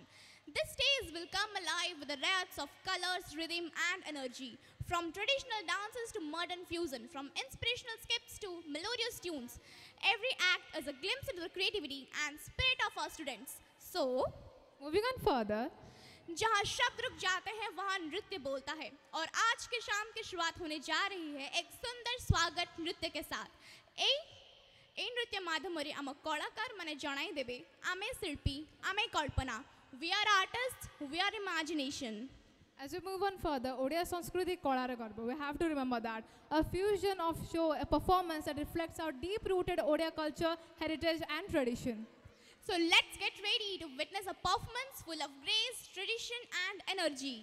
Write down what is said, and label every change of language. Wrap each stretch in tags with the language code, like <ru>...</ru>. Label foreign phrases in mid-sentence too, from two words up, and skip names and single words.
<en>This stage will come alive with the riots of colors, rhythm, and energy. From traditional dances to modern fusion, from inspirational skips to melodious tunes, every act is a glimpse into the creativity and spirit of our students. So, Moving on further,</en> <hi>जहाँ शब्द रुक जाते हैं वहाँ नृत्य बोलता है और आज के शाम की शुरुआत होने जा रही है एक सुंदर स्वागत नृत्य के साथ</hi> <or>ଏଇ ନୃତ୍ୟ ମାଧ୍ୟମରେ ଆମ କଳାକାରମାନେ ଜଣାଇ ଦେବେ ଆମେ ଶିଳ୍ପୀ ଆମେ କଳ୍ପନା</or> <en>we are artists we are imagination. as we move on further, Odia Sanskriti Kolara Garba, we have to remember that a fusion of show, a performance that reflects our deep-rooted Odia culture, heritage, and tradition. So let's get ready to witness a performance full of grace, tradition, and energy.</en>